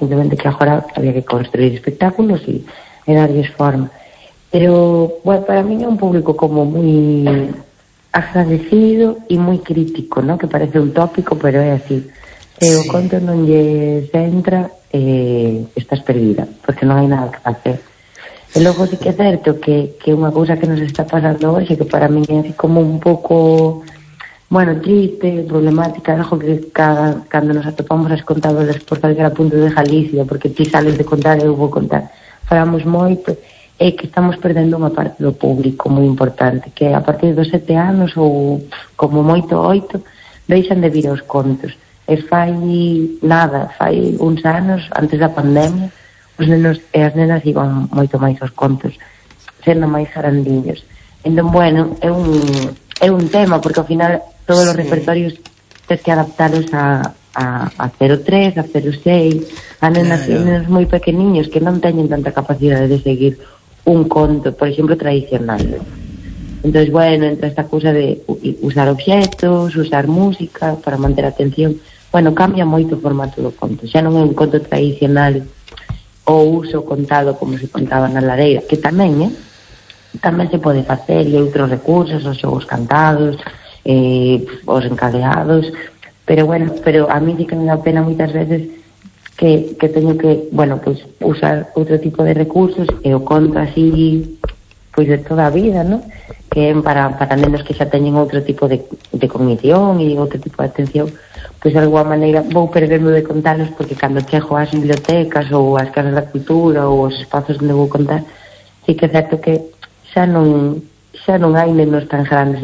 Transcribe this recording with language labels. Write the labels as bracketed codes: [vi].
[es] Simplemente que ahora había que construir espectáculos y darles forma. Pero bueno, para mí es un público como muy agradecido y muy crítico, ¿no? Que parece un tópico, pero es así. El conto no les entra, estás perdida, porque no hay nada que hacer. [gl] E logo sí que é certo que unha cousa que nos está pasando hoxe, que para mí é así como un pouco, bueno, triste, problemática, algo que cando nos atopamos as contadoras por salir a punto de Galicia, porque ti sales de contar e eu vou contar, falamos moito, é que estamos perdendo unha parte do público moi importante, que a partir dos 7 anos ou como moito 8, deixan de vir aos contos. E fai uns anos, antes da pandemia, os nenos e as nenas iban moito máis aos contos, sendo máis grandiños. Entón, bueno, é un tema, porque ao final todos os repertorios tens que adaptarlos a 0-3, a 0-6, a nenas, claro. E nenos moi pequeniños que non teñen tanta capacidade de seguir un conto, por exemplo, tradicional. Entón, bueno, entra esta cousa de usar objetos, usar música para manter a atención. Bueno, cambia moito o formato do conto. Xa non é un conto tradicional o uso contado como se contaba na lareira, que tamén, tamén se pode facer, e outros recursos, os xogos cantados, os encadeados, pero bueno, pero a mí sí que me da pena moitas veces que teño que, bueno, pues, usar outro tipo de recursos, e o conto así, pues, de toda a vida, ¿no? Que para nenos que xa teñen outro tipo de cognición e outro tipo de atención, [es] pues de alguna manera voy perdiendo de contarlos, porque cuando chejo a las bibliotecas o a las casas de la cultura o a los espacios donde voy a contar, sí que es cierto que ya no hay nenos tan grandes.